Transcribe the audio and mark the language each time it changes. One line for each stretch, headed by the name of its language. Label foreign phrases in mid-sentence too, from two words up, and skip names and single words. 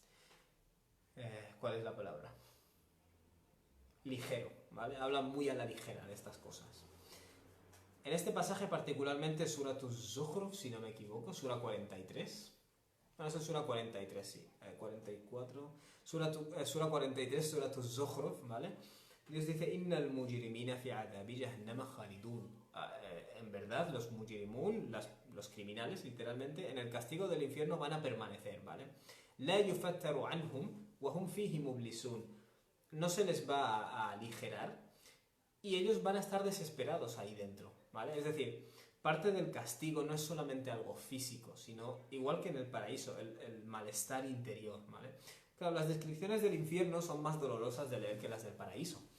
Spanish: ¿cuál es la palabra? Ligero, ¿vale? Hablan muy a la ligera de estas cosas. En este pasaje particularmente, Surat Az-Zukhruf, si no me equivoco, Sura 43... Bueno, eso es Sura 43, sí. 44. Sura 43, Sura Az-Zukhruf, ¿vale? Dios dice,
Arabic: إن المجرمين في عذاب جهنم خالدون.
Spanish: En verdad, los mujrimun, los criminales, literalmente, en el castigo del infierno van a permanecer, ¿vale?
Arabic: لا يفتر عنهم وهم فيه مبلسون.
Spanish: No se les va a aligerar y ellos van a estar desesperados ahí dentro, ¿vale? Es decir, parte del castigo no es solamente algo físico, sino, igual que en el paraíso, el malestar interior, ¿vale? Claro, las descripciones del infierno son más dolorosas de leer que las del paraíso.